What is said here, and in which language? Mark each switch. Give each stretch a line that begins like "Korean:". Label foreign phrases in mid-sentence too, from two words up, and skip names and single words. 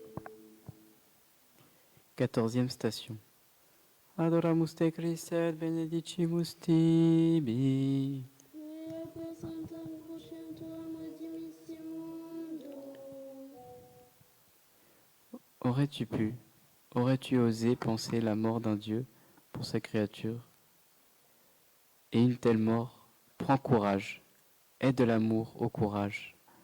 French: 14e station.
Latin: Adoramus te Christe et benedicimus tibi.
French: Aurais-tu osé penser la mort d'un Dieu pour sa créature? Et une telle mort, prends courage, aie de l'amour au courage.